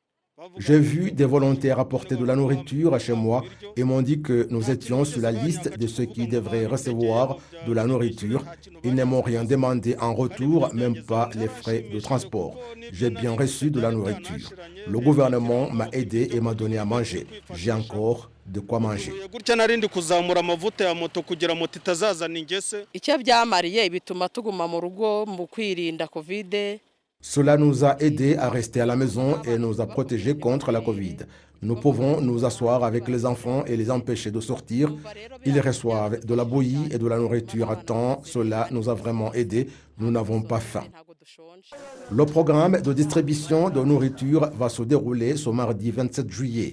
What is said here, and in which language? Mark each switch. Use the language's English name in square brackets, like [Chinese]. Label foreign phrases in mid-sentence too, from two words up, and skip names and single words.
[French] J'ai vu des volontaires apporter de la nourriture chez moi et m'ont dit que nous étions sur la liste de ceux qui devraient recevoir de la nourriture. Ils ne m'ont rien demandé en retour, même pas les frais de transport. J'ai bien reçu de la nourriture. Le gouvernement m'a aidé et m'a donné à manger. J'ai encore de quoi manger. [Kinyarwanda] icyo byamariye bituma tuguma mu rugo mu kwirinda Covid. [French] Cela nous a aidés à rester à la maison et nous a protégés contre la Covid. Nous pouvons nous asseoir avec les enfants et les empêcher de sortir. Ils reçoivent de la bouillie et de la nourriture à temps. Cela nous a vraiment aidés. Nous n'avons pas faim. Le programme de distribution de nourriture va se dérouler ce mardi 27 juillet.